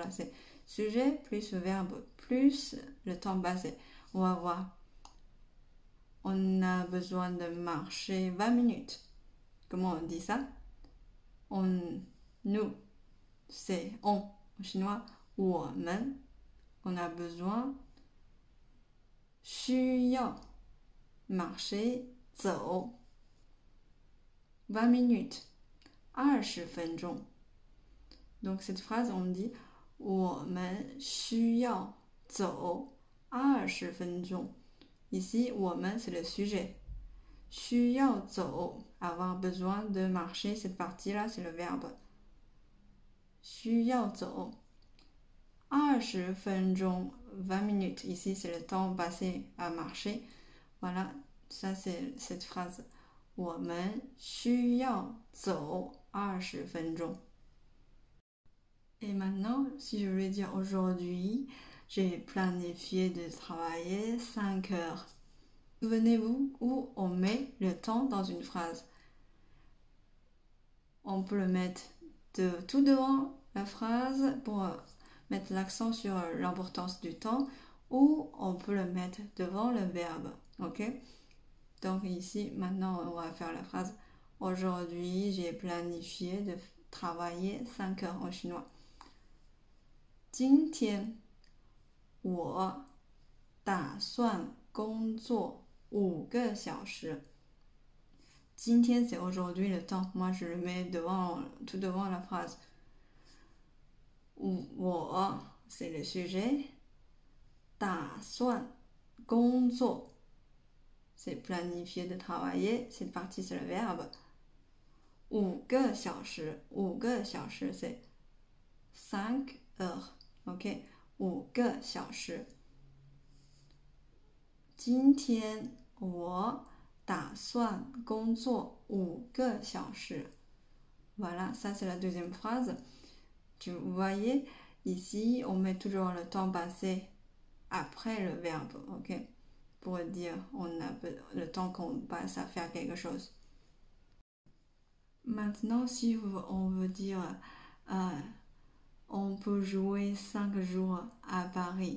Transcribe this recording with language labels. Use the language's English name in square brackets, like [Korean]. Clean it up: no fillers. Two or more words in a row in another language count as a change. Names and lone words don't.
[French] C'est sujet plus verbe plus le temps passé. On va voir. On a besoin de marcher 20 minutes. Comment on dit ça? Nous, c'est on en chinois. [Chinese] 我们, [French] on a besoin. [Chinese] 需要 marcher 走 20 minutes 20分钟. [French] Donc cette phrase on dit [Chinese] 我们需要走20分钟. [French] Ici 我们 c'est le sujet. [Chinese] 需要走 [French] avoir besoin de marcher, cette partie là c'est le verbe. 需要走20分钟 20 minutes. Ici c'est le temps passé à marcher. Voilà, ça c'est cette phrase. [Chinese] 我们需要走20分钟. [French] Et maintenant, si je voulais dire aujourd'hui, j'ai planifié de travailler 5 heures. Souvenez-vous où on met le temps dans une phrase. On peut le mettre tout devant la phrase pour mettre l'accent sur l'importance du temps ou on peut le mettre devant le verbe. Ok? Donc ici, maintenant, on va faire la phrase « Aujourd'hui, j'ai planifié de travailler 5 heures en chinois. [Chinese] » 今天我打算工作5个小时. [French] 今天 c'est aujourd'hui le temps. Moi, je le mets tout devant la phrase. 我 c'est le sujet. [Chinese] 打算工作 [French] c'est planifier de travailler. Cette partie, c'est le verbe. [Chinese] 5 个小时 5个小时 [French] c'est 5 heures. Ok? [Chinese] 5个小时. 今天我打算工作5个小时. [French] Voilà, ça c'est la deuxième phrase. Vous voyez, ici, on met toujours le temps passé après le verbe. Ok? Pour dire on a le temps qu'on passe à faire quelque chose. Maintenant, si on veut dire on peut jouer 5 jours à Paris.